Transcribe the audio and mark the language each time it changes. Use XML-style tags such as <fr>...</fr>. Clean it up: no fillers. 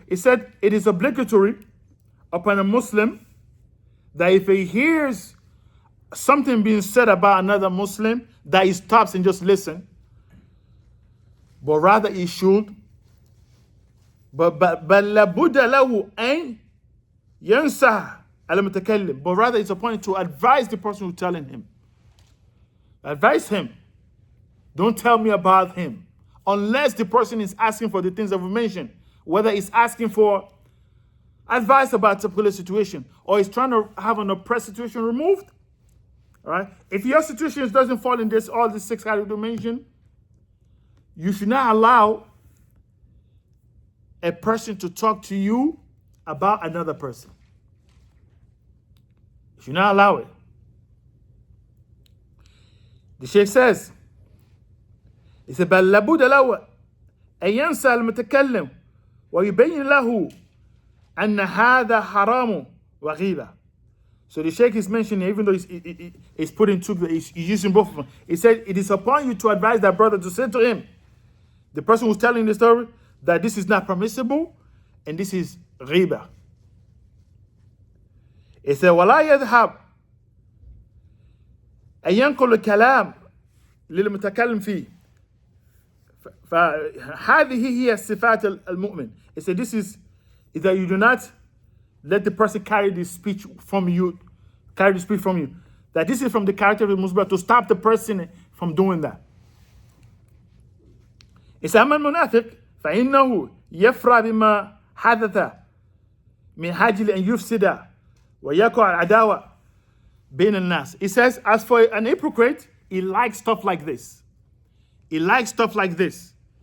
<en>He said it is obligatory upon a Muslim that if he hears something being said about another Muslim, that he stops and just listen. But rather he should But</en> <ar>لابد له أن ينصح المتكلم.</ar> <en>But rather it's appointed to advise the person who's telling him. Advise him. Don't tell me about him. Unless the person is asking for the things that we mentioned. Whether it's asking for advice about a particular situation or he's trying to have an oppressed situation removed. All right? If your situation doesn't fall in this, all the 6 categories mentioned, you should not allow a person to talk to you about another person. You should not allow it. The Sheikh says, he said,</en> <ar>بل لابد له أن ينسى المتكلم ويبين له أن هذا حرام وغيبة.</ar> <en>So the Sheikh is mentioning, even though he's putting two, he's using both of them. He said, it is upon you to advise that brother to say to him, the person who's telling the story, that this is not permissible and this is ghiba. He said,</en> <ar>ولا يذهب أن ينقل الكلام للمتكلم فيه. فهذه هي صفات المؤمن.</ar> <en>He said, this is that you do not let the person carry the speech from you, That this is from the character of the Muslim, to stop the person from doing that. He said,</en> <ar>أما المنافق فإنه يفرح بما حدث من أجل أن يفسد ويقع العداوة بين الناس.</ar> <en>He says, as for an hypocrite, he likes stuff like this. He likes that.</en>